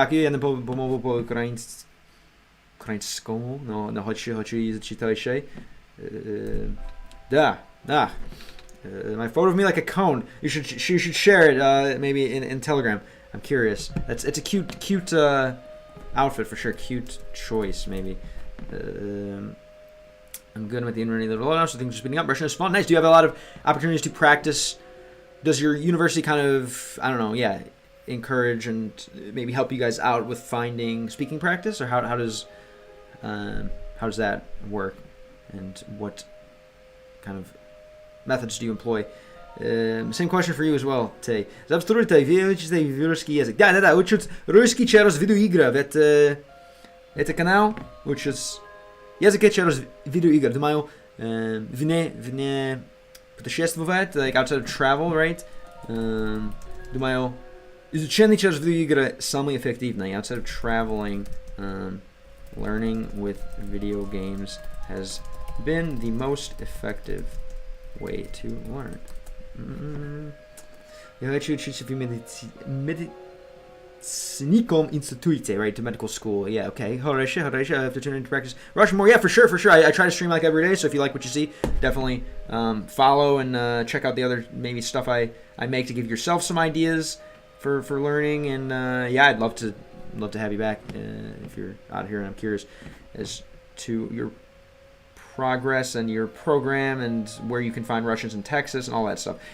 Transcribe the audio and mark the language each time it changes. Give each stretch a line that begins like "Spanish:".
Russian: Я не помогу по-украинскому, но хочу изучить еще. Да.
English: My photo of me like a cone. You should share it maybe in Telegram. I'm curious. It's a cute outfit for sure. Cute choice, maybe. I'm good with the internet. A lot of things speeding up. Russian is fun. Nice. Do you have a lot of opportunities to practice? Does your university kind of, I don't know, yeah, encourage and maybe help you guys out with finding speaking practice, or how does that work, and what kind of methods do you employ? Same question for you as well, Tay.
Russian: Завструйте, вы учите русский язык. Да, учат русский через видеоигры. Это канал учат язык через видеоигры. Думаю, вне путешествовать,
English: like outside of travel, right?
Russian: Думаю, изучение через видеоигры самое эффективное.
English: Outside of traveling, learning with video games has been the most effective way to learn.
Russian: Я хочу учиться в медицинском институте,
English: right, to medical school. Yeah, okay.
Russian: Хорошо.
English: I have to turn into practice Russian more. Yeah, for sure. I try to stream like every day, so if you like what you see, definitely follow and check out the other maybe stuff I make to give yourself some ideas for learning. And yeah, I'd love to have you back if you're out here and I'm curious as to your progress and your program and where you can find Russians in Texas and all that stuff.